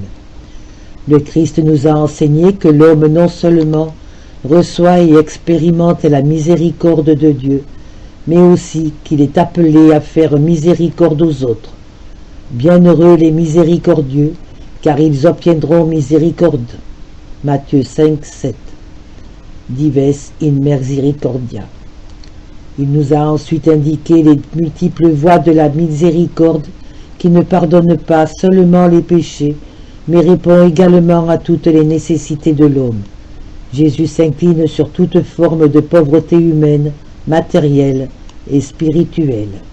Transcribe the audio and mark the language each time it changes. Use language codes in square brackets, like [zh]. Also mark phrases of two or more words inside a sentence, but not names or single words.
[fr] Le Christ nous a enseigné que l'homme non seulement reçoit et expérimente la miséricorde de Dieu, mais aussi qu'il est appelé à faire miséricorde aux autres. Bienheureux les miséricordieux, car ils obtiendront miséricorde. Matthieu 5, 7. Dives in misericordia. Il nous a ensuite indiqué les multiples voies de la miséricorde qui ne pardonne pas seulement les péchés, mais répond également à toutes les nécessités de l'homme. Jésus s'incline sur toute forme de pauvreté humaine, matérielle et spirituelle.